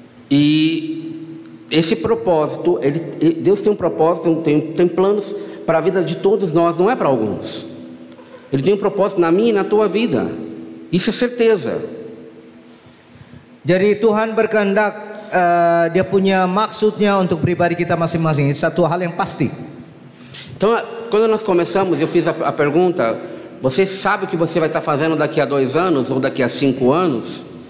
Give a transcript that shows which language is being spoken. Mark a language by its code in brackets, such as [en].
[pt] E esse propósito, Deus tem um propósito, tem planos para a vida de todos nós, não é para alguns. Ele tem um propósito na minha e na tua vida. Isso é certeza. [id] Jadi Tuhan berkehendak, dia punya maksudnya untuk pribadi kita masing-masing. Itu satu hal yang pasti. [pt] Então, quando nós começamos, eu fiz a pergunta: você sabe o que você vai estar fazendo daqui a 2 anos ou daqui a 5 anos?